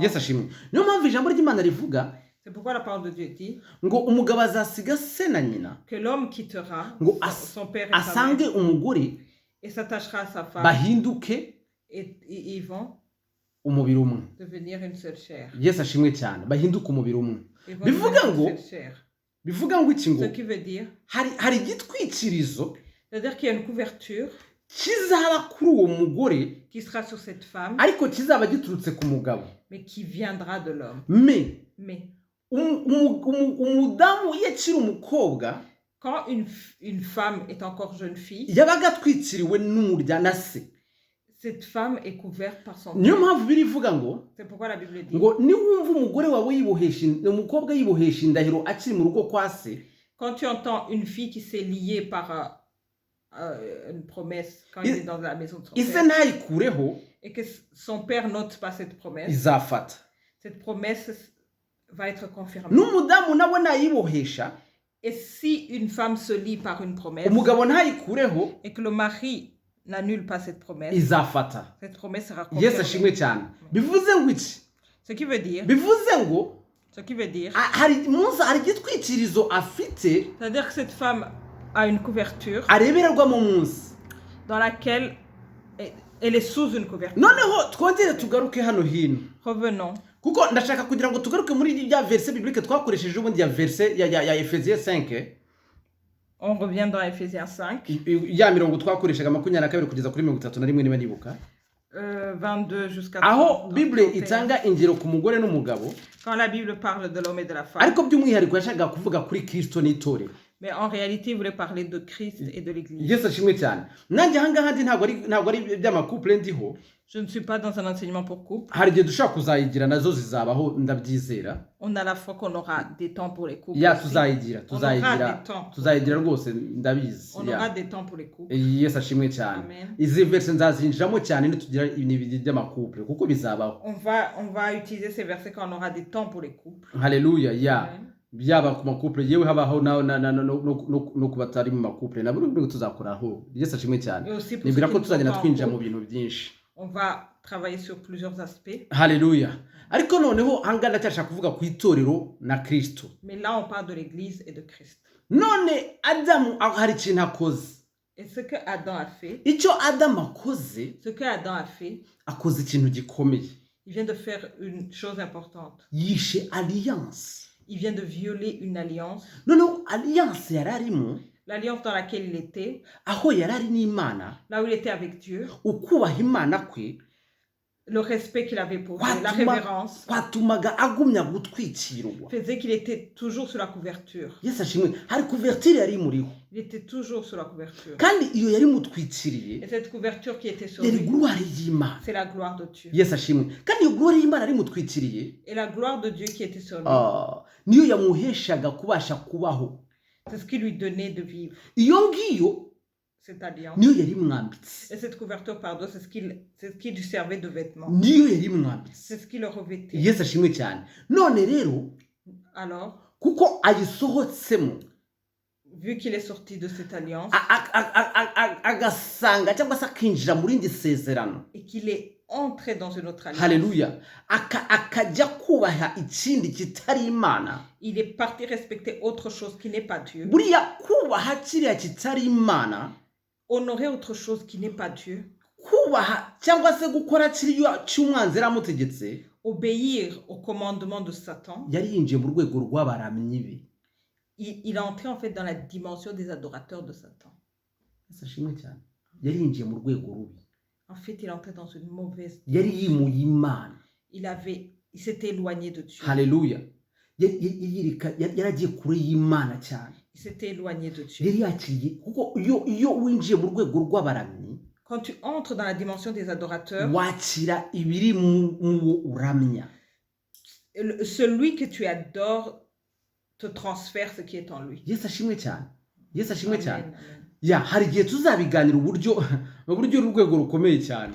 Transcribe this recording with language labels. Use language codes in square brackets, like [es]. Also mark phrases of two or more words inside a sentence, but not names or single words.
[rw] Yesu ashimwe. Niyo mpamvu ijambo ry'Imana rivuga [fr] C'est pourquoi la parole de Dieu dit [rw] ngo umugabo azasiga se na nyina [fr] que l'homme quittera [rw] ngo [fr] son père et sa mère [rw] asange umugore [fr] et s'attachera à sa femme [rw] bahinduke [fr] et ils vont [rw] umubiri umwe. [fr] devenir une seule chair. [rw] Yesu ashimwe cyane, bahinduke umubiri umwe. [fr] Ils vont [rw] Bivuga [fr] devenir [rw] ngo [fr] une seule chair. [rw] bivuga ngo iki ngo [fr] Ce qui veut dire, [rw] hari igitwikirizo [fr] c'est-à-dire qu'il y a une couverture [rw] kizaba kuri uwo mugore [fr] qui sera sur cette femme, [rw] ariko kizaba giturutse ku mugabo. [fr] mais qui viendra de l'homme. Mais Mais [rw] umudamu iyo akiri umukobwa [fr] quand une femme est encore jeune fille, [rw] yabaga atwikiriwe n'umurya na se. [fr] cette femme est couverte par son [rw] niyo [fr] père. [rw] mpamvu birivuga ngo [fr] C'est pourquoi la Bible dit, [rw] ngo niwumva umugore wawe umukobwa yibohesha indahiro akiri mu rugo kwa se, [fr] quand tu entends une fille qui s'est liée par une promesse quand il est dans la maison de son [rw] ise [fr] père, [rw] ntayikureho [fr] et que son père n'ôte pas cette promesse, [rw] izafata. [fr] cette promesse va être confirmée. [rw] n'umudamu nawe nayibohesha, [fr] Et si une femme se lie par une promesse [rw] umugabo ntayikureho, [fr] et que le mari n'annule pas cette promesse, [rw] izafata. [fr] cette promesse sera [rw] Yesu ashimwe [fr] confirmée. [rw] cyane. Bivuze ngo iki? [fr] Ce qui veut dire, [rw] hari igitwikirizo afite [fr] c'est-à-dire que cette femme a une couverture [rw] arebererwamo munsi. [fr] dans laquelle elle est sous une couverture. [rw] Noneho twongere tugaruke hano hino, [fr] Revenons. [rw] kuko ndashaka kugira ngo tugaruke muri ya [fr] verse biblique [rw] twakoresheje ubundi ya verse ya Ephésiens 5, [fr] On revient dans Ephésiens 5, [rw] ya mirongo twakoreshaga 22 kugeza kuri 31 niba nibuka, [fr] 22 jusqu'à [rw] aho [fr] 30, [rw] Bible [fr] 31. [rw] itanga ingero ku mugore n'umugabo, [fr] Quand la Bible parle de l'homme et de la femme, [rw] ariko by'umwihariko yashakaga kuvuga kuri Kristo n'itorero. [fr] mais en réalité, il voulait parler de Christ et de l'Église. [rw] Yesu ashimwe cyane. Nanjye ahangaha ndi ntabwo ari by'amakouple ndiho, [fr] Je ne suis pas dans un enseignement pour couple. [rw] hari igihe dushobora kuzayigira nazo zizabaho ndabyizera. [fr] On a la foi qu'on aura des temps pour les couples. [rw] Ya [fr] aussi. [rw] tuzayigira tuzayigira rwose ndabizi. [fr] On aura des temps pour les couples. [rw] Yesu ashimwe cyane. Amen. Izi verse nzazinjiramo cyane nitugira ibintu by'amakouple kuko bizabaho. [fr] On va utiliser ces versets quand on aura des temps pour les couples. [rw] Haleluya, ya. Amen. Byaba ku makouple yewe habaho no kubatari mu makouple nabo nibwo tuzakoraho. Yesu ashimwe cyane. [fr] Et aussi pour [rw] Nibwira [fr] ceux [rw] ko [fr] qui ne [rw] tuzagenda [fr] sont pas en [rw] twinjira mu [fr] couple, [rw] bintu byinshi. [fr] on va travailler sur plusieurs aspects. [rw] Haleluya. Ariko noneho ahangaha ndacyashaka kuvuga ku itorero na Kristo. [fr] Mais là, on parle de l'Église et de Christ. [rw] None Adamu hari ikintu akoze. [fr] Et ce que Adam a fait, [rw] Icyo Adamu akoze, akoze ikintu gikomeye. [fr] il vient de faire une chose importante. [rw] Yishe alliance. [fr] Il vient de violer une alliance. [rw] Noneho alliance yari arimo, [fr] L'alliance dans laquelle il était, [rw] aho yari ari n'Imana, [fr] là où il était avec Dieu, [rw] ukubaha Imana kwe, [fr] le respect qu'il avait pour Dieu, la révérence, [rw] kwatumaga agumya gutwikirwa. [fr] faisait qu'il était toujours sur la couverture. [rw] Yesu ashimwe, hari couverture yari imuriho. [fr] Il était toujours sur la couverture. [rw] Kandi iyo yari mutwikiriye, [fr] Et cette couverture qui était sur [rw] yari [fr] lui, [rw] gloire y'Imana. [fr] c'est la gloire de Dieu. [rw] Yesu ashimwe. Kandi iyo gloire y'Imana ari mutwikiriye, [fr] Et la gloire de Dieu qui était sur lui, [rw] niyo yamuheshaga kubasha kubaho. [fr] c'est ce qui lui donnait de vivre, [rw] Iyo ngiyo [fr] cette alliance. [rw] niyo yari mwambitse. [fr] Et cette couverture, pardon, c'est ce qui lui servait de vêtement. [rw] Niyo yari mwambitse. [fr] C'est ce qui le revêtait. [rw] Yesu ashimwe cyane. None rero [fr] Alors, [rw] kuko ayisohotsemo, [fr] vu qu'il est sorti de cette alliance [rw] agasanga cyangwa se akinjira mu rindi sezerano, [fr] et qu'il est entré dans une autre alliance, [rw] haleluya, akajya kubaha ikindi kitari Imana, [fr] il est parti respecter autre chose qui n'est pas Dieu, [rw] buriya kubaha kiriya kitari Imana, [fr] honorer autre chose qui n'est pas Dieu, [rw] kubaha cyangwa se gukora kiriya cy'umwanzi yaramutegetse, [fr] obéir au commandement de Satan, [rw] yari yinjiye mu rwego rw'abaramyi be. [fr] il est entré en fait dans la dimension des adorateurs de Satan. [rw] Yesu ashimwe cyane. Yari yinjiye mu rwego rubi. [fr] En fait, il est entré dans une mauvaise [rw] Yari [fr] dimension. [rw] yimuye Imana. [fr] Il s'était éloigné de Dieu. [rw] Haleluya. Yaragiye kure y'Imana cyane. [fr] Il s'était éloigné de Dieu. [rw] Yari yakiriye kuko iyo winjiye mu rwego rw'abaramyi, [fr] Quand tu entres dans la dimension des adorateurs, [rw] wakira ibiri mu uramya. [fr] celui que tu adores te transfère ce qui est en lui. [rw] Yesu ashimwe cyane. Yesu ashimwe Amen, cyane. amen. Ya hari igihe tuzabiganira uburyo urwego rukomeye cyane.